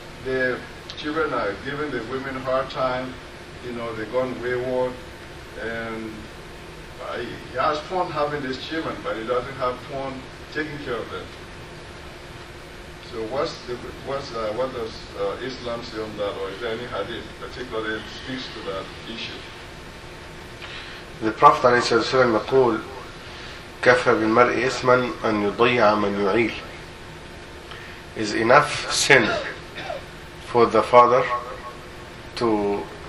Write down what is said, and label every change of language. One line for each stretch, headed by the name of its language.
English: The children are giving the women a hard time, you know, they've gone wayward, and he has fun having these children, but he doesn't have fun taking care of them. So what does Islam say on that, or is there any hadith particularly that speaks to that issue? The Prophet ﷺ said,
Arabic: كفى بالمرء إثما أن يضيع من يعيل.
English: Is enough sin for the father to